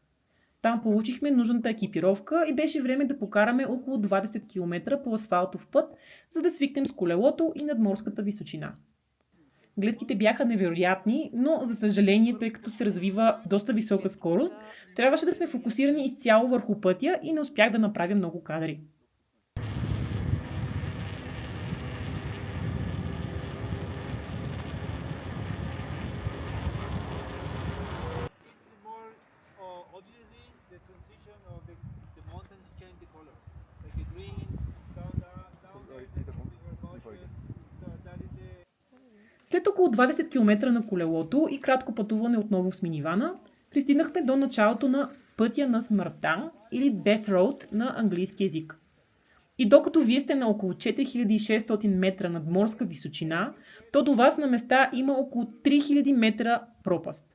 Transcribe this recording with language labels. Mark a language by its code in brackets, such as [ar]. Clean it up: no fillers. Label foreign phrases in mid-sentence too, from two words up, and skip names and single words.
[bg] Там получихме нужната екипировка и беше време да покараме около 20 км по асфалтов път, за да свикнем с колелото и надморската височина. Гледките бяха невероятни, но за съжаление, тъй като се развива доста висока скорост, трябваше да сме фокусирани изцяло върху пътя и не успях да направя много кадри. [en] It's more obviously the transition of the mountains change the color, like a green, down there, bigger bushes. So that is the [bg] След около 20 км на колелото и кратко пътуване отново с минивана, пристигнахме до началото на пътя на смъртта или Death Road на английски език. И докато вие сте на около 4600 метра надморска височина, то до вас на места има около 3000 метра пропаст.